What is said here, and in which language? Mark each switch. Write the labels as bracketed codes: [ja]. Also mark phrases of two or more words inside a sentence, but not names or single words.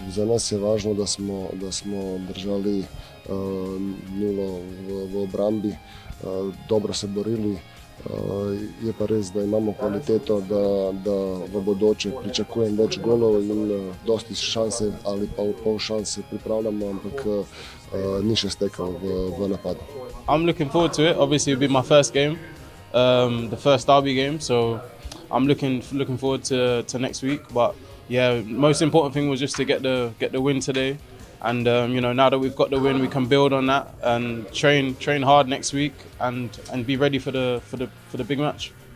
[sl] nas je važno, da smo držali nulo v obrambi, dobro se borili. Je pa res, da imamo kvaliteto, da v bodoče pričakujem več golov in dosti šanse ali pa pol šanse pripravljamo, ampak ni še stekel v napadu. [en] I'm looking forward to it. Obviously, it'll be my first game, the first derby game. So I'm looking forward to next week. But yeah, most important thing was just to get the win today. And now that we've got the win, we can build on that and train hard next week and be ready for the big match.